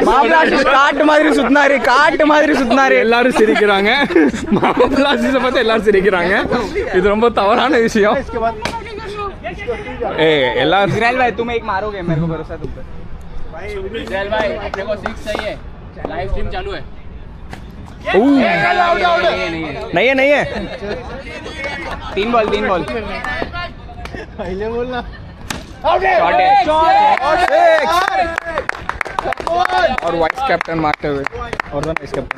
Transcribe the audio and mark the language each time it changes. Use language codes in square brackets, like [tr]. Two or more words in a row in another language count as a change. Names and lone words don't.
[ta] காட்டு மாதிரி சுத்தினாரு எல்லாரும் சிரிக்கிறாங்க மாப்பிள ஆசிஸை பார்த்து எல்லாரும் சிரிக்கிறாங்க இது ரொம்ப தவறான விஷயம் ए எல்லாரும் [hi] इजराइल भाई तुम एक मारोगे मेरे को भरोसा तुम पे इस्रायल भाई अपने को 6 चाहिए लाइव स्ट्रीम चालू है नहीं है 3 बॉल पहिले बोल ना और वाइस कैप्टन मारते हुए और वाइस कैप्टन